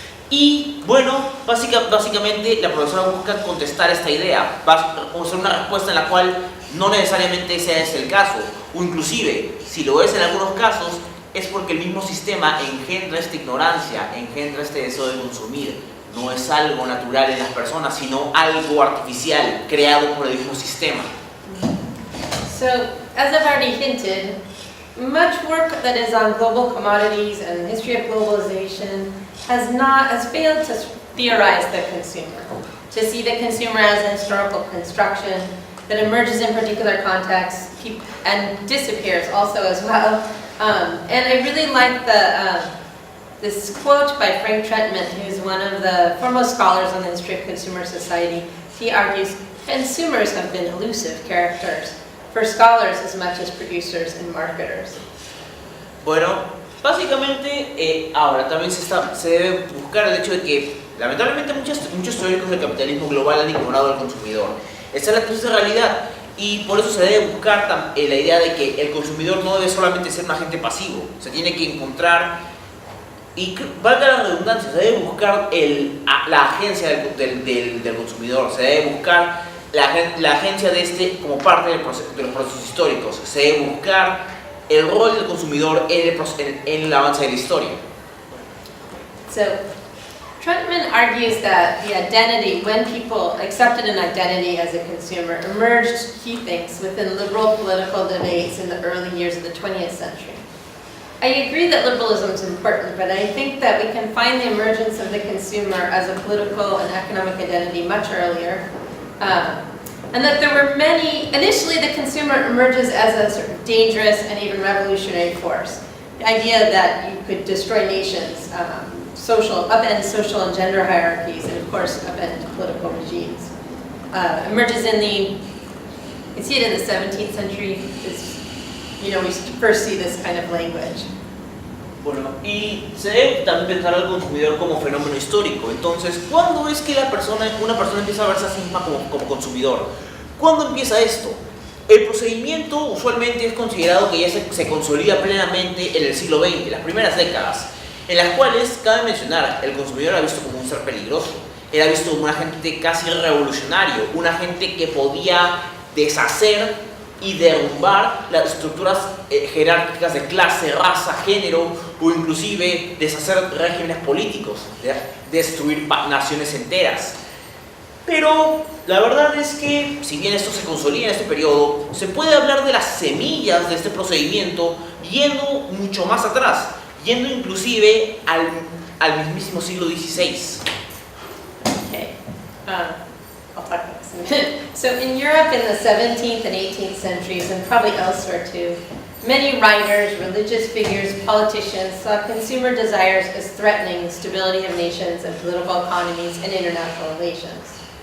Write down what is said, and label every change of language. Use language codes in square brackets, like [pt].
[es] Y bueno, básicamente la profesora busca contestar esta idea, hacer una respuesta en la cual no necesariamente ese es el caso, o inclusive, si lo es en algunos casos, es porque el mismo sistema engendra esta ignorancia, engendra este deseo de consumir. No es algo natural en las personas, sino algo artificial, creado por el mismo sistema. [en] So, as I've already hinted, much work that is on global commodities and the history of globalization has failed to theorize the consumer, to see the consumer as a historical construction, that emerges in particular contexts and disappears also as well. And I really like this quote by Frank Trentman, who's one of the foremost scholars on the history of consumer society. He argues consumers have been elusive characters for scholars as much as producers and marketers. [es] Bueno, básicamente ahora también se debe buscar el hecho de que lamentablemente muchos teóricos del capitalismo global han ignorado al consumidor. Esa es la triste realidad y por eso se debe buscar la idea de que el consumidor no debe solamente ser un agente pasivo, se tiene que encontrar, y valga la redundancia, se debe buscar la agencia del consumidor, se debe buscar la agencia de este como parte de los procesos históricos, se debe buscar el rol del consumidor en el avance de la historia. [en] So, Trentman argues that the identity, when people accepted an identity as a consumer, emerged, he thinks, within liberal political debates in the early years of the 20th century. I agree that liberalism is important, but I think that we can find the emergence of the consumer as a political and economic identity much earlier. And that there were initially the consumer emerges as a sort of dangerous and even revolutionary force. The idea that you could destroy nations, upend social and gender hierarchies, and of course upend political regimes. Emerges you see it in the 17th century, we first see this kind of language. [es] Bueno, y se debe también pensar al consumidor como fenómeno histórico. Entonces, ¿cuándo es que una persona empieza a verse a sí misma como consumidor? ¿Cuándo empieza esto? El procedimiento usualmente es considerado que ya se consolida plenamente en el siglo XX, las primeras décadas, en las cuales, cabe mencionar, el consumidor era visto como un ser peligroso, era visto como un agente casi revolucionario, un agente que podía deshacer y derrumbar las estructuras jerárquicas de clase, raza, género, o inclusive deshacer regímenes políticos, destruir naciones enteras. Pero la verdad es que, si bien esto se consolida en este periodo, se puede hablar de las semillas de este procedimiento yendo mucho más atrás, yendo inclusive al mismísimo siglo XVI. [en] Okay. I'll talk about this in a minute. So in Europe in the 17th and 18th centuries, and probably elsewhere too, many writers, religious figures, politicians saw consumer desires as threatening the stability of nations and political economies and international relations.